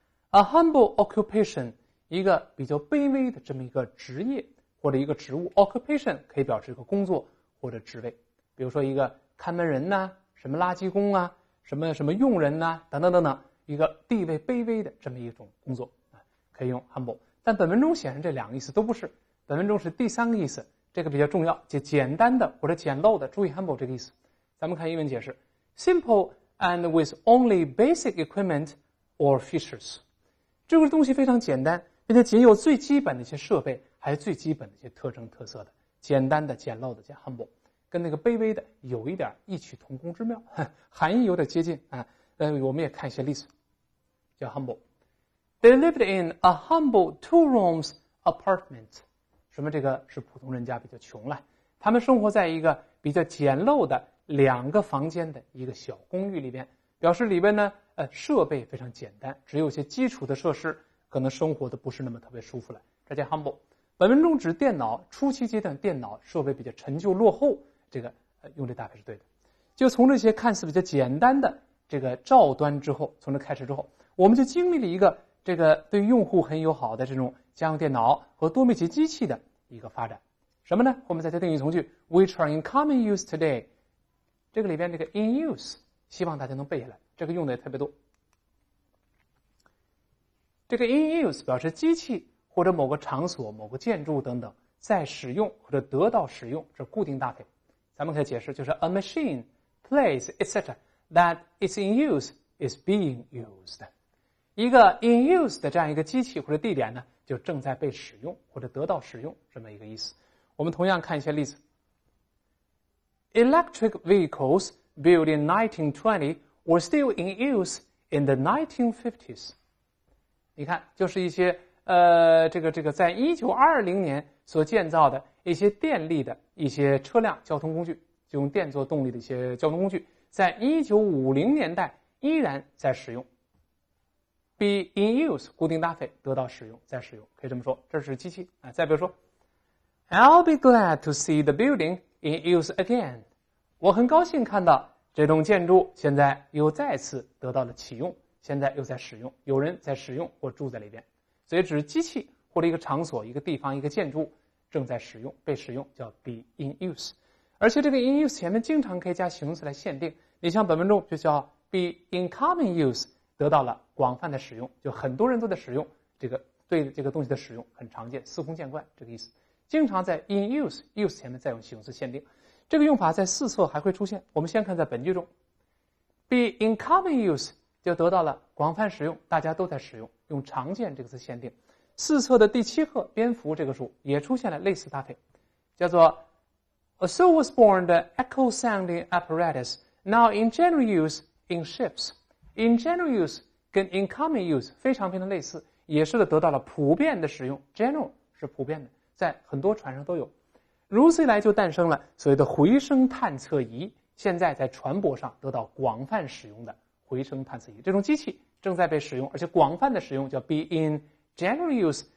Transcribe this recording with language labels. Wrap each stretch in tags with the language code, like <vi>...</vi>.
<en>A humble occupation，</en> <zh>一个比较卑微的这么一个职业或者一个职务 ，occupation 可以表示一个工作或者职位，比如说一个看门人呐，什么垃圾工啊，什么佣人呐，等等等等，一个地位卑微的这么一种工作可以用 humble。但本文中显然这两个意思都不是，本文中是第三个意思，这个比较重要，就简单的或者简陋的，注意 humble 这个意思。咱们看英文解释</zh> <en>，simple and with only basic equipment or features。</en> <zh>这个东西非常简单，并且仅有最基本的一些设备，还有最基本的一些特征特色的，简单的、简陋的叫 humble， 跟那个卑微的有一点异曲同工之妙，含义有点接近啊。我们也看一些例子，叫</zh> <en>humble。They lived in a humble 2 rooms apartment。</en> <zh>什么？这个是普通人家比较穷了，他们生活在一个比较简陋的2个房间的一个小公寓里边，表示里边呢设备非常简单，只有一些基础的设施，可能生活的不是那么特别舒服了，这叫 humble。本文中指电脑初期阶段电脑设备比较陈旧落后，这个用这搭配是对的。就从这些看似比较简单的这个照端之后，从这开始之后，我们就经历了一个这个对用户很友好的这种家用电脑和多媒体机器的一个发展。什么呢？我们在这定语从句</zh> <en>which are in common use today，</en> <zh>这个里边这个 in use 希望大家能背下来，这个用的也特别多。这个 in use 表示机器或者某个场所、某个建筑等等在使用或者得到使用，这固定搭配。咱们可以解释，就是</zh> <en>a machine, place, etc. that is in use is being used。</en> <zh>一个 in use 的这样一个机器或者地点呢，就正在被使用或者得到使用，这么一个意思。我们同样看一些例子。</zh> <en>Electric vehicles built in 1920 were still in use in the 1950s。</en> <zh>你看，就是一些这个在1920年所建造的一些电力的一些车辆交通工具，就用电做动力的一些交通工具，在1950年代依然在使用。 be in use 固定搭配，得到使用，再使用，可以这么说，这是机器啊。再比如说</zh> <en>，I'll be glad to see the building in use again。</en> <zh>我很高兴看到这栋建筑现在又再次得到了启用，现在又在使用，有人在使用或住在里边，所以指机器或者一个场所、一个地方、一个建筑正在使用、被使用，叫 be in use。而且这个 in use 前面经常可以加形容词来限定，你像本文中就叫 be in common use， 得到了广泛的使用，就很多人都在使用，这个对这个东西的使用很常见，司空见惯，这个意思。经常在 in use 前面再用形容词限定。这个用法在4册还会出现，我们先看在本句中 be in common use 就得到了广泛使用，大家都在使用，用常见这个词限定。 4册的第7课蝙蝠这个数也出现了类似搭配，叫做</zh> <en>So was born the echo sounding apparatus now in general use in ships。</en> <zh>in general use 跟 in common use 非常类似，也是得到了普遍的使用， general 是普遍的，在很多船上都有。如此一来就诞生了所谓的回声探测仪，现在在船舶上得到广泛使用的回声探测仪，这种机器正在被使用，而且广泛的使用，叫 be in general use。</zh>